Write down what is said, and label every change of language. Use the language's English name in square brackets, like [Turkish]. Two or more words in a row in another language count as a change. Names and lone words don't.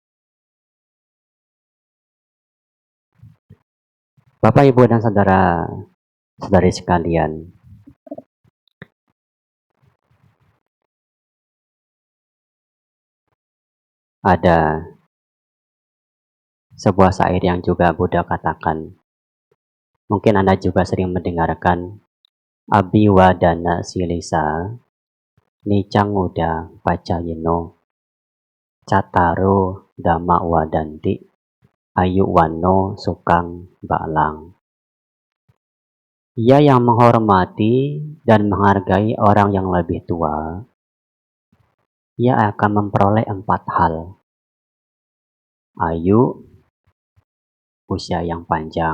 [Indonesian] Bapak, Ibu, dan saudari sekalian, ada sebuah syair yang juga Buddha katakan. Mungkin Anda juga sering mendengarkan, [Pali] Abhiwadana silisa, nicang uda pacayino, cataro dhamma wadanti, ayu wano sukang balang. [Indonesian] Ia yang menghormati dan menghargai orang yang lebih tua, ia akan memperoleh 4 hal. Ayu, usia yang panjang.